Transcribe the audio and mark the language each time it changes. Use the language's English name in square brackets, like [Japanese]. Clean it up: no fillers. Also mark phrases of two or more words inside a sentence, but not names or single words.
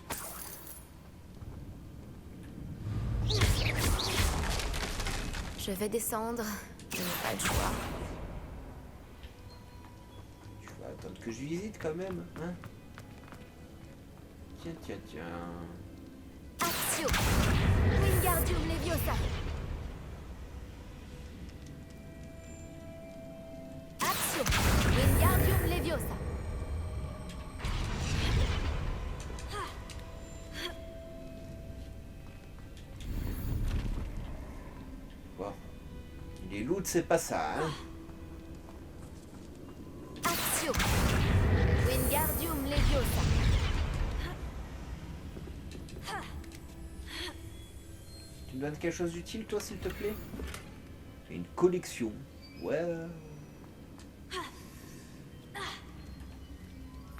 [French] Je vais descendre. Je n'ai pas le choix. Tu vas attendre que je visite quand même, hein. Tiens, tiens, tiens. [Latin] Axio. Wingardium Leviosa. Axio. Wingardium Leviosa. [French] Bon. Les loots, c'est pas ça, hein. [Latin] Axio. Wingardium Leviosa. [French] Tu me donnes quelque chose d'utile, toi, s'il te plaît? Une collection. Ouais.